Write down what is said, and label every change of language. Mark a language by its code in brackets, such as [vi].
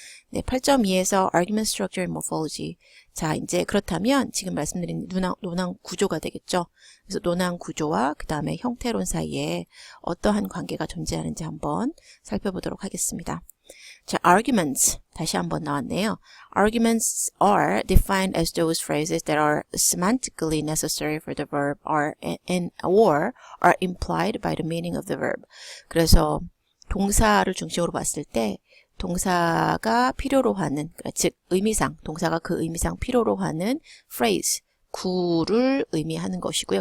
[ko] 네, 8.2에서 [en] argument structure and morphology. [ko] 자, 이제 그렇다면 지금 말씀드린 논항 구조가 되겠죠. 그래서 논항 구조와 그 다음에 형태론 사이에 어떠한 관계가 존재하는지 한번 살펴보도록 하겠습니다. 자, arguments 다시 한번 나왔네요. [en] Arguments are defined as those phrases that are semantically necessary for the verb or are implied by the meaning of the verb. [ko] 그래서 동사를 중심으로 봤을 때 동사가 필요로 하는, 즉 의미상, 동사가 그 의미상 필요로 하는 phrase, 구를 의미하는 것이고요.